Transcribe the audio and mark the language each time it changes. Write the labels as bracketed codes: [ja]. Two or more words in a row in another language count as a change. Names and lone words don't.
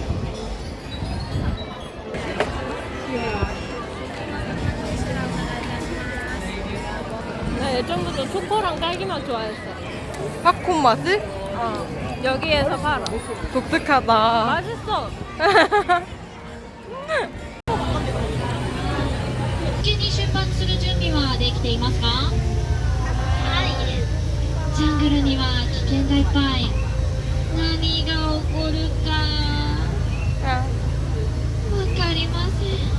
[ko] 나 예전부터 초코랑 딸기맛 좋아했어. 팝콘 맛을? 여기에서 팔아. 독특하다. 맛있어. [ja] 急に出発する準備はできていますか？はい。ジャングルには危険がいっぱい。何が起こるかわかりません。